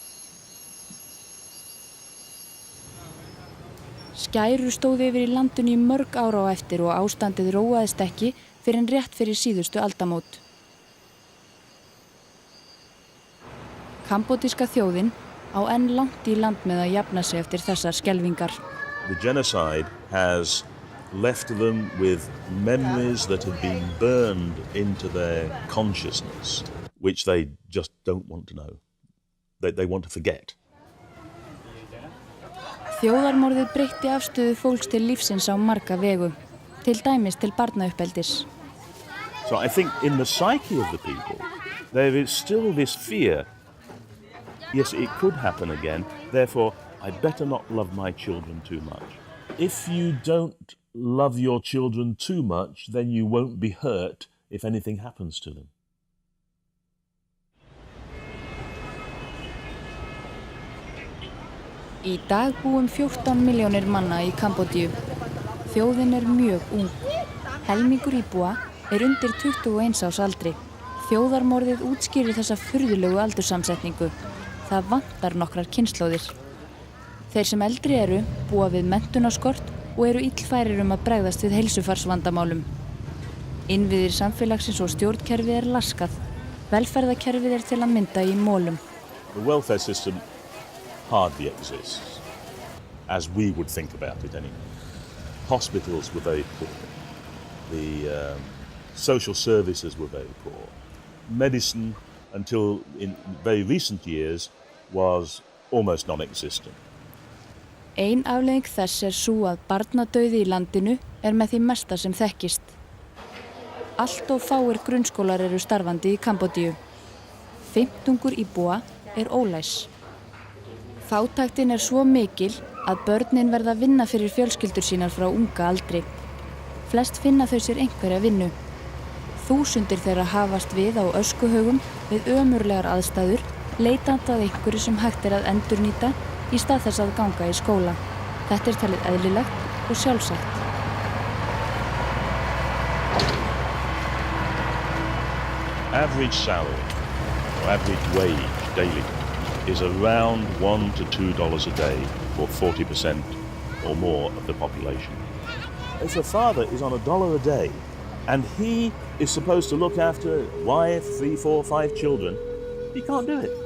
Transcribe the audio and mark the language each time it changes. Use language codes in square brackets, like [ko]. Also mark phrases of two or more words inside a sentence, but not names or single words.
[is] Skæru stóðu yfir í landinu í mörg ára á eftir og ástandið róaðist ekki fyrr en rétt fyrir síðustu aldamót. Kambódíska þjóðin á enn langt í land með að jafna sig eftir þessar skelfingar. [en] The genocide has left them with memories that have been burned into their consciousness, which they just don't want to know. They want to forget. [is] Þjóðarmorðið breytti afstöðu fólks til lífsins á marga vegu, til dæmis til barnauppeldis. [en] So I think in the psyche of the people, there is still this fear. Yes, it could happen again, therefore I'd better not love my children too much. If you don't love your children too much, then you won't be hurt if anything happens to them. [is] Í dag búum 14 milljónir manna í Kambódíu. Þjóðin mjög ung. Helmingur íbúa undir 21 árs aldri. Þjóðarmorðið útskýrir þessa furðulegu aldurssamsetningu. Það vantar nokkrar kynslóðir. Þeir sem eldri búa við menntunarskort og illfærir að bregðast við heilsufarsvandamálum. Innviðir samfélagsins og stjórnkerfið laskað. Velferðarkerfið til að mynda í molum. [en] The welfare system hardly exists, as we would think about it anyway. Hospitals were very poor. The social services were very poor. Medicine, until in very recent years, was almost non-existent. [is] Ein afleiðing þess sú að barnadauði í landinu með því mesta sem þekkist. Allt of fáir grunnskólar starfandi í Kambódíu. 15 íbúa ólæs. Fátæktin svo mikil að börnin verða að vinna fyrir fjölskyldur sínar frá unga aldri. Flest finna þau sér einhverja vinnu. Þúsundir þeirra hafast við á öskuhaugum við ömurlegar aðstæður, leitandi að einhverju sem hægt að endurnýta í stað þess að ganga í skóla. Þetta talið eðlilegt og sjálfsagt. [en] Average salary or average wage daily is around $1 to $2 a day for 40% or more of the population. If a father is on $1 a day and he is supposed to look after a wife, 3, 4, 5 children, he can't do it.